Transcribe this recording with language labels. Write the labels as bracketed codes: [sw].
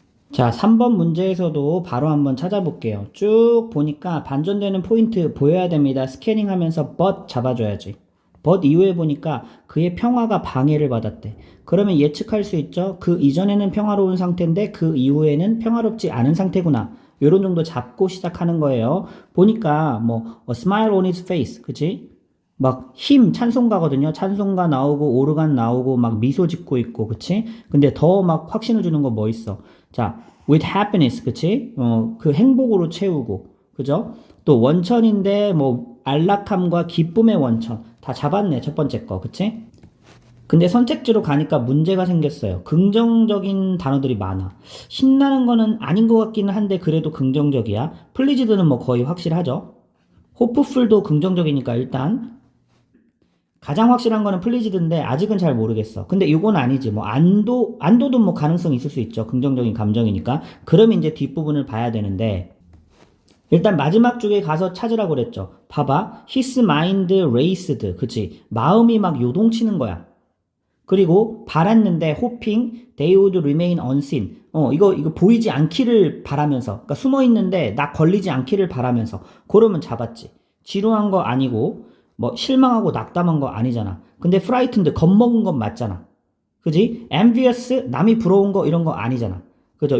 [ko] 자, 3번 문제에서도 바로 한번 찾아볼게요. 쭉 보니까 반전되는 포인트 보여야 됩니다. 스캐닝 하면서 but 잡아줘야지. but 이후에 보니까 그의 평화가 방해를 받았대. 그러면 예측할 수 있죠? 그 이전에는 평화로운 상태인데 그 이후에는 평화롭지 않은 상태구나. 요런 정도 잡고 시작하는 거예요. 보니까 뭐 [en] a smile on his face, 그치? [ko] 막 찬송가거든요. 찬송가 나오고 오르간 나오고 막 미소 짓고 있고, 그치? 근데 더 막 확신을 주는 거 뭐 있어? 자, [en] with happiness, [ko] 그치? 그 행복으로 채우고, 그죠? 또 원천인데 뭐 안락함과 기쁨의 원천 다 잡았네, 첫 번째 거, 그치? 근데 선택지로 가니까 문제가 생겼어요. 긍정적인 단어들이 많아. 신나는 거는 아닌 것 같기는 한데 그래도 긍정적이야. 플리즈드는 뭐 거의 확실하죠. 호프풀도 긍정적이니까 일단 가장 확실한 거는 플리즈드인데 아직은 잘 모르겠어. 근데 이건 아니지. 뭐 안도도 뭐 가능성이 있을 수 있죠. 긍정적인 감정이니까. 그럼 이제 뒷부분을 봐야 되는데 일단 마지막 쪽에 가서 찾으라고 그랬죠. 봐봐. [en] his mind raced. 그치? [ko] 마음이 막 요동치는 거야. 그리고 바랐는데 [en] hoping they would remain unseen. [ko] 이거 보이지 않기를 바라면서. 그러니까 숨어 있는데 나 걸리지 않기를 바라면서. 그러면 잡았지. 지루한 거 아니고 뭐 실망하고 낙담한 거 아니잖아. 근데 frightened 겁먹은 건 맞잖아. 그지? envious 남이 부러운 거 이런 거 아니잖아. 그죠?